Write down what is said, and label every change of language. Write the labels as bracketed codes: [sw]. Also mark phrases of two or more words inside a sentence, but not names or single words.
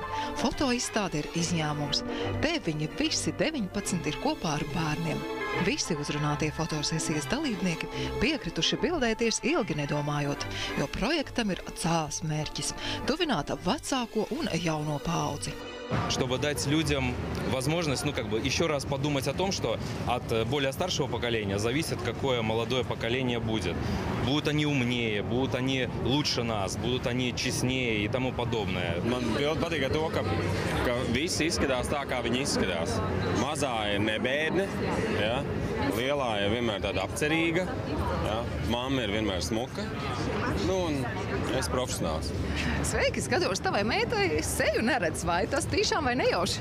[lv] Fotoizstāde ir izņēmums. Te viņi visi 19 ir kopā ar bērniem. Visi uzrunātie fotosesijas dalībnieki piekrituši bildēties ilgi nedomājot, jo projektam ir cēls mērķis – tuvināt vecāko un jauno paudzi. [ru] Чтобы дать людям возможность, еще раз подумать о том, что от более старшего поколения зависит, какое молодое поколение будет. Будут они умнее, будут они лучше нас, будут они честнее и тому подобное. [lv] Man ļoti patīk to, ka visi izskatās tā, kā viņi izskatās. Mazā ir ne bērni, ja? Lielā ir vienmēr tāda apcerīga, ja? Mamma ir vienmēr smuka, un es profesionāls. Sveiki, skatos, tavai meitai seju neredz, vai tas tīšām vai nejauši?